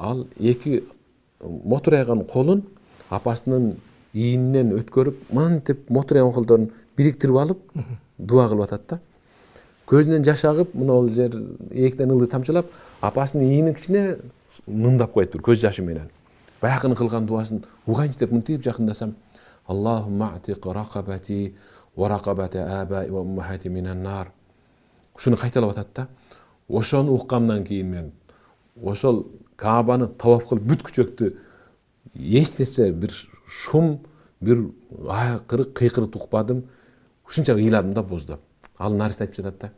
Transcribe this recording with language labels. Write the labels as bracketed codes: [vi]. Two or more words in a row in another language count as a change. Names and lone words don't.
[ky] Ал эки мотурайган колун апасынын ийининен өткөрүп, мынтип мотурайган колдорун бириктирип алып дуа кылып атат да. Көзүнөн жаш агып, мына жер эектен ылдый тамчылап, апасынын ийинин ичине мындап коет бир көз жашы менен. Баягы кылган дуасын угайынчы деп мынтип жакындасам, [ar] اللهم أعتق رقبتي ورقبة آبائي وأمهاتي من النار. [ky] Ушуну кайталап атат да. Ошону уккандан кийин мен ошол Каабаны таваф кылып бүткүчөктү эчтесе бир шум, бир кыйкырык укпадым. Ушунча ыйладым да боздоп. Ал наристе айтып жатат да.